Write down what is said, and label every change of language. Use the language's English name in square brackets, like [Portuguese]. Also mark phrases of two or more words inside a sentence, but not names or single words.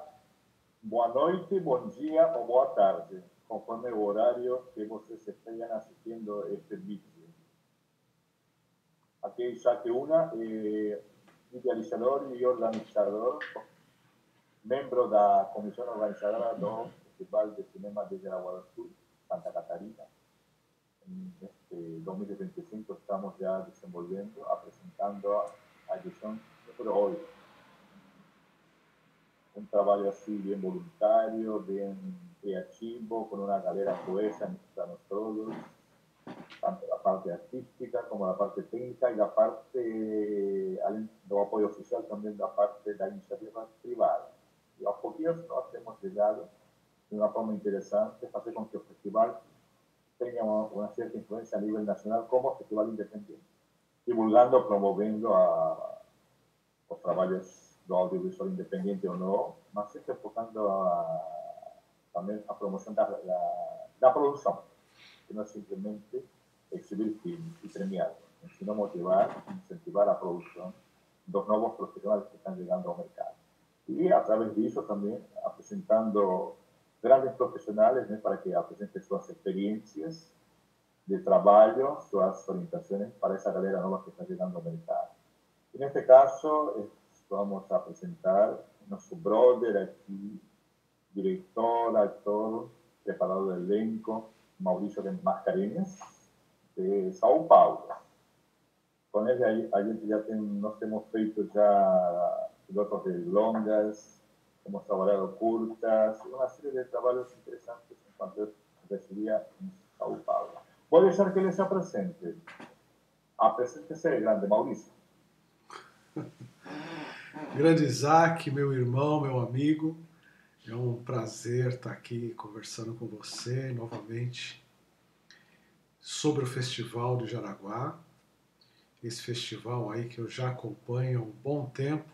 [Portuguese] Boa noite, bom dia ou boa tarde, conforme o horário que vocês estejam assistindo este vídeo. Aqui é Isaac Una, idealizador e organizador, membro da comissão organizadora do Festival de Cinema de Jaraguá do Sul, Santa Catarina. [Spanish] En este 2025 estamos ya [Portuguese] desenvolvendo, apresentando a edição número 8. [Spanish] Un trabajo así bien voluntario, bien creativo, con una galera cohesa entre nosotros, tanto la parte artística como la parte técnica y la parte de apoyo oficial también la parte de la iniciativa privada. Y a poquitos nos hemos llegado de una forma interesante, hacer con que el festival tenga una cierta influencia a nivel nacional como festival independiente, divulgando, promoviendo a los trabajos [Portuguese] do audiovisual independiente ou não, mas sempre focando também a promoção da produção, que não é simplesmente exibir filmes e premiá-los, [Spanish] sino [Portuguese] motivar, incentivar a produção dos novos profissionais que estão chegando ao mercado. E, através disso, também apresentando grandes profissionais, né, para que apresentem suas experiências de trabalho, suas orientações para essa galera nova que está chegando ao mercado. E, neste caso, vamos a apresentar [Spanish] nuestro brother aquí, director, actor, preparador del elenco, [Portuguese] Mauricio de Mascarenhas, de São Paulo. [Spanish] Con él [Portuguese] a gente [Spanish] ya nos hemos feito ya pilotos de longas, hemos trabajado curtas, una serie de trabajos interesantes en cuanto residía en São Paulo. Voy a dejar que les presente. [Portuguese] Apresente-se, grande Mauricio. Grande Isaac, meu irmão, meu amigo, é um prazer estar aqui conversando com você novamente sobre o Festival de Jaraguá, esse festival aí que eu já acompanho há um bom tempo.